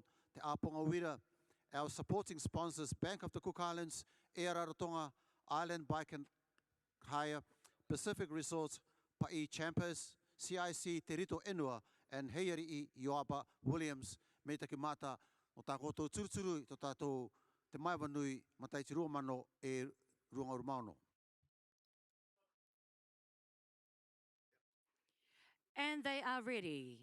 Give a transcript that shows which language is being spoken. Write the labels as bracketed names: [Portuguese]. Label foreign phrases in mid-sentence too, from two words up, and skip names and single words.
[English] te Aponga Wira, our supporting sponsors, Bank of the Cook Islands, Air Rarotonga, Island Bike and Hire, [Rarotongan] Pacific Resorts, Pai Champers, CIC Te Rito Enua, and Heiari I Ioaba Williams, me taki mata o tā koutou turuturu I tō tātou te Maeva Nui, matai te rua mano e runga urumano. [English] And they are ready.